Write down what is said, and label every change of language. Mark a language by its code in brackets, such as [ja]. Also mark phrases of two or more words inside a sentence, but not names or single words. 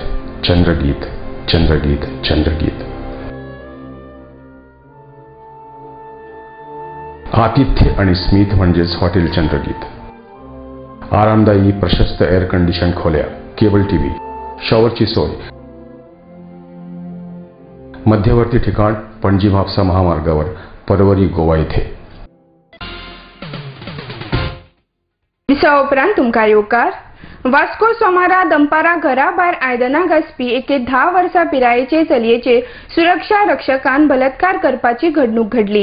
[mr] चंद्रगीत, चंद्रगीत, चंद्रगीत. आतिथ्य आणि स्मित म्हणजेच हॉटेल चंद्रगीत. आरामदायी प्रशस्त [en] air condition [mr] खोल्या, [en] cable TV, [mr] शॉवरची सोय. मध्यवर्ती ठिकाण पणजी म्हापसा महामार्गावर, परवरी, गोवा येथे. [kok] दिसा उपरांत तुमकां येवकार. वास्को सोमारा दनपारा घरा भायर आयदनां घासपी एके 10 वर्सां पिरायेचे चलयेचेर सुरक्षा रक्षकान बलात्कार करपाची घडणूक घडली.